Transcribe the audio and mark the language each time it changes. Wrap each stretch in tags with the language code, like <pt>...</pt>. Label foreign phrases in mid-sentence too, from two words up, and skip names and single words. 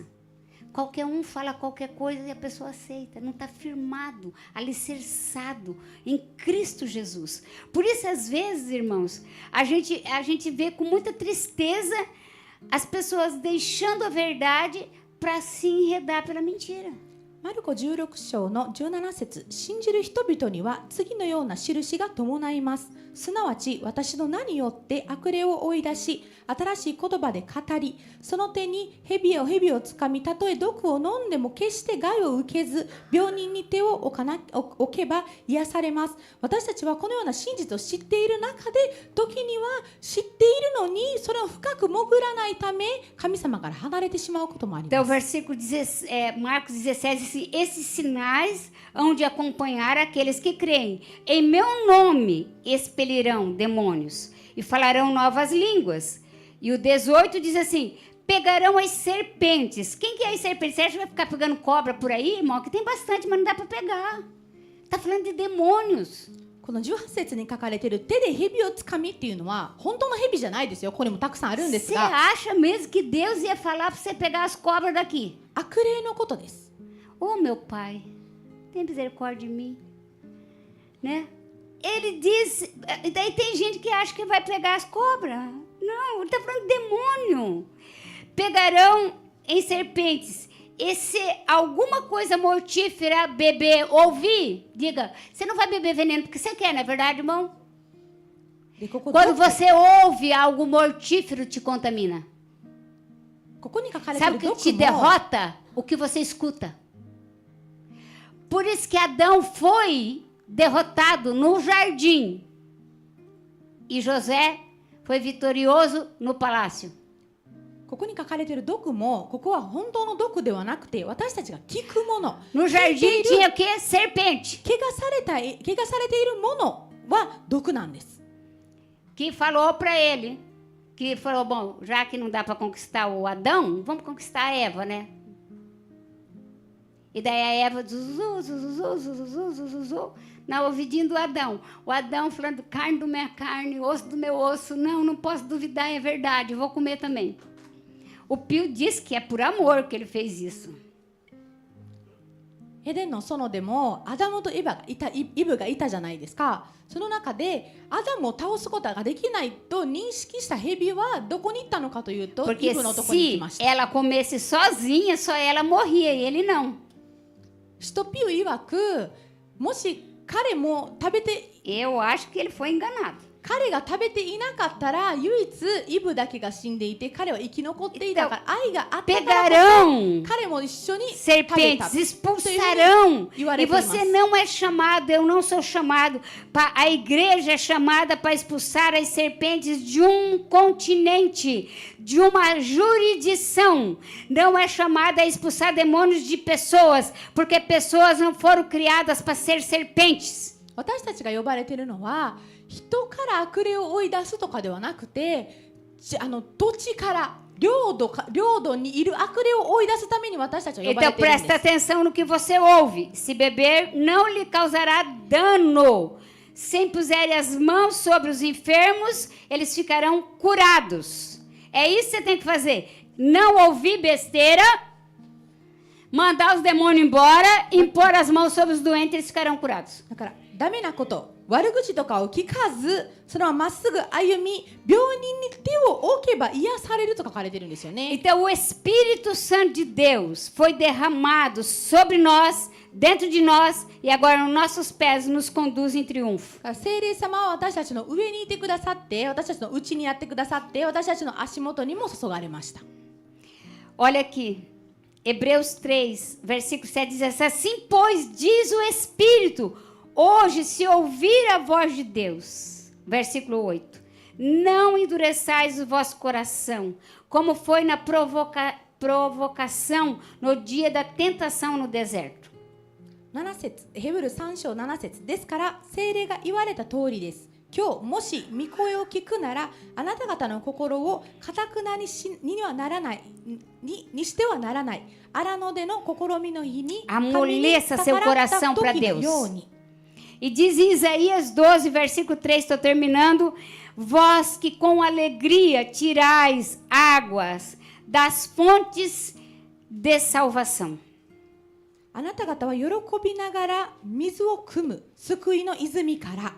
<pt>Qualquer um fala qualquer coisa e a pessoa aceita. Não está firmado, alicerçado em Cristo Jesus. Por isso, às vezes, irmãos, a gente vê com muita tristeza as pessoas deixando a verdade para se enredar pela mentira.</pt> <ja>マルコ16章の17節、信じる人々には次のような印が伴います。すなわち私の名によって悪霊を追い出し、新しい言葉で語り、その手に蛇をつかみ、たとえ毒を飲んでも決して害を受けず、病人に手を置けば癒されます。私たちはこのような真実を知っている中で、時には知っているのにそれを深く潜らないため、神様から離れてしまうこともあり</ja> <pt>Então,</pt> <ja>ます。</ja> <pt>versículo Marcos 17 diz assim: esses sinais hão de acompanhar aqueles que creem. Em meu nome expelirão demônios e falarão novas línguas. E o 18 diz assim: pegarão as serpentes. Quem que é as serpentes? Você acha que vai ficar pegando cobra por aí, irmão? Que tem bastante, mas não dá para pegar. Está falando de demônios.</pt> <ja>この18節に書かれている手で蛇をつかみっていうのは本当の蛇じゃないですよ。ここにもたくさんあるんです</ja> <pt>Você</pt> <ja>が、</ja> <pt>acha mesmo que Deus ia falar para você pegar as cobras daqui?</pt> <ja>悪霊のことです。</ja> <pt>Oh, meu pai, tem misericórdia de mim, né? Ele diz, daí tem gente que acha que vai pegar as cobras. Não, ele está falando de demônio. Pegarão em serpentes. E se alguma coisa mortífera beber, ouvir, diga, você não vai beber veneno porque você quer, não é verdade, irmão?</pt> <ja>でここ</ja> <pt>Quando você ouve algo mortífero, te contamina.</pt> <ja>ここに書かれてい</ja> <pt>Sabe</pt> <ja>る</ja> <pt>o que te</pt> <ja>毒も</ja> <pt>derrota? O que você escuta. Por isso que Adão foi derrotado no jardim e José foi vitorioso no palácio.</pt> <ja>ここに書かれている毒も、ここは本当の毒ではなくて、私たちが聞くもの、</ja> <pt>No</pt> <ja>聞いて</ja> <pt>jardim</pt> <ja>いる</ja> <pt>tinha o quê? Serpente.</pt> <ja>怪我されているものは毒なんです。</ja> <pt>Que falou para ele, que falou, bom, já que não dá para conquistar o Adão, vamos conquistar a Eva, né? E daí a Eva na ouvidinho do Adão. O Adão falando, carne do minha carne, osso do meu osso. Não posso duvidar, é verdade, vou comer também. O Pio diz que é por amor que ele fez isso.</pt> <ja>エデンの園でもアダムとイブがいたじゃないですか。その中でアダムを倒すことができないと認識した蛇はどこに行ったのかというと、</ja> <pt>Porque</pt> <ja>イブのとこに行き</ja> <pt>se</pt> <ja>ました。</ja> <pt>ela comesse sozinha, só ela morria e ele não.</pt> <ja>使徒ピウ曰く、もし彼も食べて</ja> <pt>Eu acho que ele foi enganado.</pt> <ja>彼が食べていなかったら唯一イブだけが死んでいて彼は生き残っていたから、愛があったからこ</ja> <pt>Pegarão</pt> <ja>そ彼も一緒に食べた</ja> <pt>serpentes, expulsarão. E o E você não é chamado, eu não sou chamado. A igreja é chamada para expulsar as serpentes de um continente, de uma jurisdição. Não é chamada a expulsar demônios de pessoas, porque pessoas não foram criadas para ser serpentes.</pt> <ja>私たちが呼ばれているのは人から悪霊を追い出すとかではなくて、土地から領土にいる悪霊を追い出すために私たちは呼ば</ja> <pt>Então</pt> <ja>れているん</ja> <pt>presta</pt> <ja>です。</ja> <pt>atenção no que você ouve. Se beber, não lhe causará dano. Se impuserem as mãos sobre os enfermos, eles ficarão curados. É isso que você tem que fazer. Não ouvir besteira, mandar os demônios embora, impor as mãos sobre os doentes, eles ficarão curados.</pt> <ja>だからダメなこと、悪口とかを聞かず、そのまままっすぐ歩み、病人に手を置けば癒されると書かれてるんですよね。</ja> <pt>Então, o Espírito Santo de Deus foi derramado sobre nós, dentro de nós, e agora nos nossos pés nos conduz em triunfo.</pt> <ja>聖霊様は私たちの上にいてくださって、私たちの内にやってくださって、私たちの足元にも注がれました。</ja> <pt>Olha aqui, Hebreus 3, versículo 7 diz assim: assim, pois, diz o Espírito, hoje, se ouvir a voz de Deus. Versículo 8. Não endureçais o vosso coração, como foi na provocação no dia da tentação no deserto.</pt> <ja>7 節、ヘブル3章7節ですから、聖霊が言われた通りです。今日もし御声を聞くなら、あなた方の心を堅くなにしてはならない、にしてはならない。荒野での試みの日に、</ja> <pt>amoleça seu coração para Deus. E diz em Isaías 12, versículo 3, estou terminando: vós que com alegria tirais águas das fontes de salvação.</pt> <ja>あなた方は喜びながら水を汲む救いの泉から。</ja>